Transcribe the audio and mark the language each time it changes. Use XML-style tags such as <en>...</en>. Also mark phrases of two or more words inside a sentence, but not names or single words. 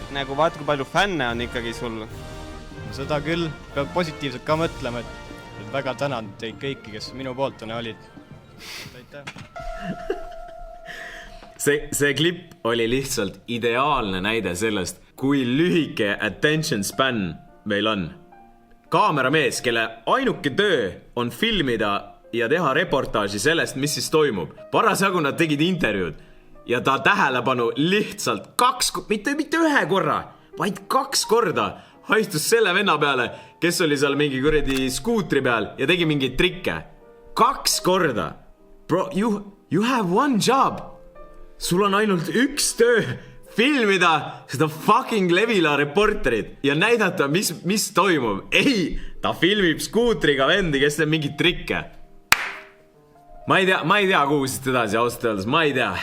<et>Nagu vaata, kui palju fänne on ikkagi sul. Seda küll. Peab positiivselt ka mõtlema, et väga tänan teid kõiki, kes minu poolt on ja olid. Aitäh. See klipp oli lihtsalt ideaalne näide sellest, kui lühike</et> <en>attention span</en> <et>meil on. Kaameramees, kelle ainuke töö on filmida ja teha reportaaži sellest, mis siis toimub. Parasjagu nad tegid intervjuud ja ta tähelepanu lihtsalt mitte ühe korra, vaid 2 korda haistus selle venna peale, kes oli seal mingi kuradi skuutri peal ja tegi mingeid trikke. 2 korda.</et> <en>Bro, you have one job.</en> <et>Sul on ainult üks töö. Filmida seda fucking Levila reporterit ja näidata, mis toimub. Ei, ta filmib skuutriga vendi, kes teeb mingit trikke. Ma ei tea, kuhu siis edasi ausalt öeldes, ma ei tea.</et>